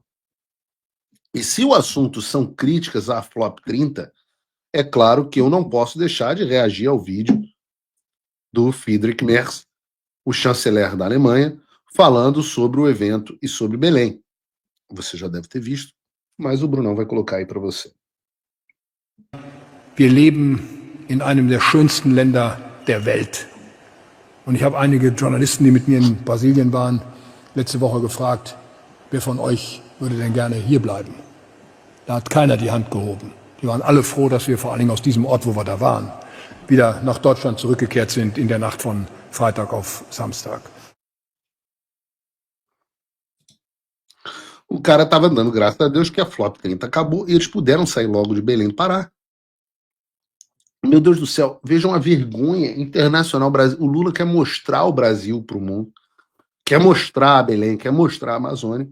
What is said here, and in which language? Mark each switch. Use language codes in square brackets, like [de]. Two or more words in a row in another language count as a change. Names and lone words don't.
[pt] E se o assunto são críticas à Flop 30, é claro que eu não posso deixar de reagir ao vídeo do Friedrich Merz, o chanceler da Alemanha, falando sobre o evento e sobre Belém. Você já deve ter visto, mas o Brunão vai colocar aí para você. [de] Wir leben in einem der schönsten Länder der Welt. Und ich habe einige Journalisten, die mit mir in Brasilien waren, letzte Woche gefragt, wer von euch würde denn gerne hier bleiben? Da hat keiner die Hand gehoben. Die waren alle froh, dass wir vor allen Dingen aus diesem Ort, wo wir da waren, wieder nach Deutschland zurückgekehrt sind in der Nacht von Freitag auf Samstag. [pt] O cara estava dando graças a Deus que a Flop 30 acabou e eles puderam sair logo de Belém do Pará. Meu Deus do céu, vejam a vergonha internacional. O Lula quer mostrar o Brasil para o mundo, quer mostrar a Belém, quer mostrar a Amazônia.